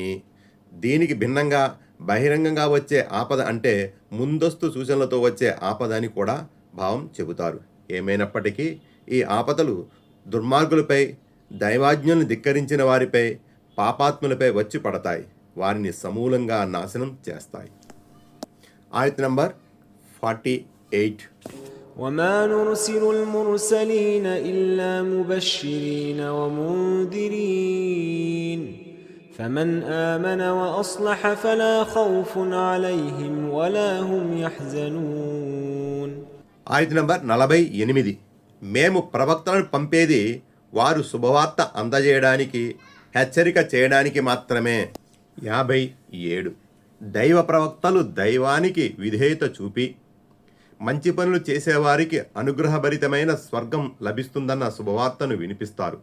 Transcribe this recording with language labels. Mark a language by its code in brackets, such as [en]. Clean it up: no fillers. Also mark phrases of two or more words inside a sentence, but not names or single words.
[te] దీనికి భిన్నంగా బహిరంగంగా వచ్చే ఆపద అంటే ముందస్తు సూచనలతో వచ్చే ఆపద అని కూడా భావం చెబుతారు. ఏమైనప్పటికీ ఈ ఆపదలు దుర్మార్గులపై, దైవాజ్ఞల్ని ధిక్కరించిన వారిపై, పాపాత్ములపై వచ్చి పడతాయి, వారిని సమూలంగా నాశనం చేస్తాయి. ఆయత్ నంబర్ 48. [ar] وما نرسل المرسلين إلا مبشرين ومنذرين فمن آمن وأصلح فلا خوف عليهم ولا هم يحزنون. [te] ఆయత్ నంబర్ 48. మేము ప్రవక్తలను పంపేది వారు శుభవార్త అందజేయడానికి, హెచ్చరిక చేయడానికి మాత్రమే. 57. దైవ ప్రవక్తలు దైవానికి విధేయత చూపి మంచి పనులు చేసేవారికి అనుగ్రహభరితమైన స్వర్గం లభిస్తుందన్న శుభవార్తను వినిపిస్తారు.